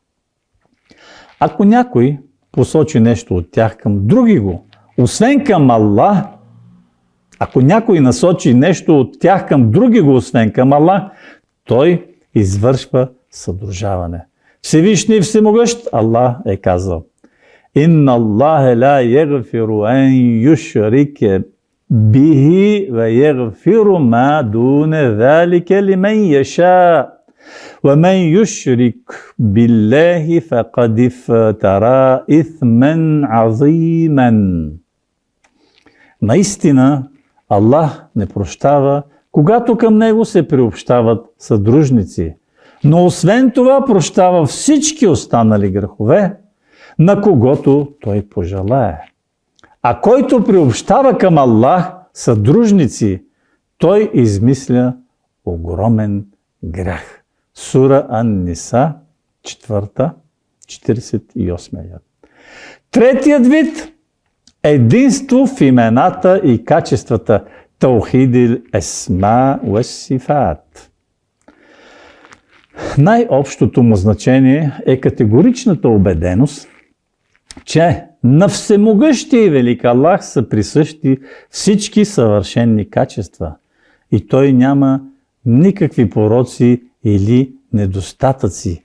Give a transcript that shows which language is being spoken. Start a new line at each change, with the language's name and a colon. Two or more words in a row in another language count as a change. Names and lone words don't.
Bulgarian: Ако някой посочи нещо от тях към други го, освен към Аллах, ако някой насочи нещо от тях към други го, освен към Аллах, той извършва съдружаване. Всевишний и всемогъщ Аллах е казал:
Arabic: "إن الله لا يغفر أن يشرك به ويغفر ما دون ذلك لمن يشاء. ومن يشرك بالله فقد افترى إثما عظيما."
Bulgarian: Наистина, Аллах не прощава, когато към Него се приобщават съдружници. Но освен това прощава всички останали грехове, на когото Той пожелае. А който приобщава към Аллах съдружници, той измисля огромен грях. Сура Ан-Ниса, 4, 48 аят. Третият вид – единство в имената и качествата.
Arabic: توحيد الأسماء والصفات.
Bulgarian: Най-общото му значение е категоричната убеденост, че на всемогъщия и велик Аллах са присъщи всички съвършенни качества и Той няма никакви пороци или недостатъци.